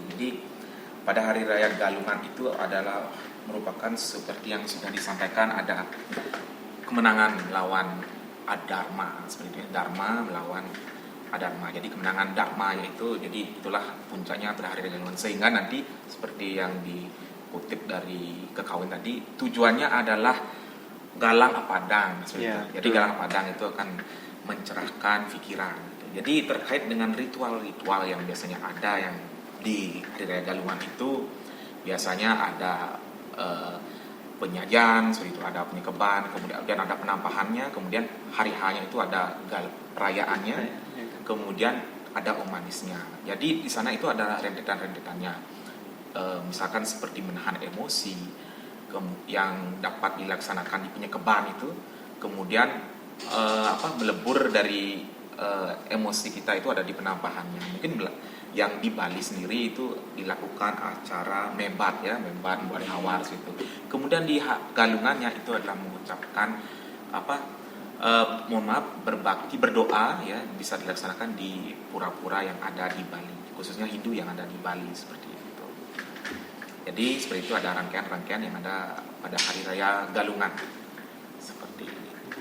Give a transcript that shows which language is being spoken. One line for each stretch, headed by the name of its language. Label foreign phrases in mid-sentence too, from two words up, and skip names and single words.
Indonesian: Jadi pada hari raya Galungan itu adalah merupakan seperti yang sudah disampaikan, ada kemenangan melawan adharma, seperti itu, dharma melawan adharma. Jadi kemenangan dharma yaitu, jadi itulah puncaknya pada hari raya Galungan, sehingga nanti seperti yang dikutip dari kekawin tadi, tujuannya adalah
Kawi: galang apadang,
Indonesian: jadi
Kawi: galang apadang
Indonesian: itu akan mencerahkan pikiran. Jadi terkait dengan ritual-ritual yang biasanya ada yang di hari raya Galungan itu, biasanya ada penyajian, seperti itu, ada penyekeban, kemudian ada penampahannya, kemudian hari hanya itu ada perayaannya, kemudian ada omanisnya. Jadi di sana itu ada rentetan-rentetannya, misalkan seperti menahan emosi yang dapat dilaksanakan di penyekeban itu, kemudian melebur dari emosi kita itu ada di penampahannya. Mungkin yang di Bali sendiri itu dilakukan acara mebat ya, mebat buat hawar situ. Kemudian di Galungannya itu adalah mengucapkan mohon maaf, berbakti, berdoa ya, bisa dilaksanakan di pura-pura yang ada di Bali, khususnya Hindu yang ada di Bali seperti itu. Jadi seperti itu ada rangkaian-rangkaian yang ada pada hari raya Galungan seperti itu.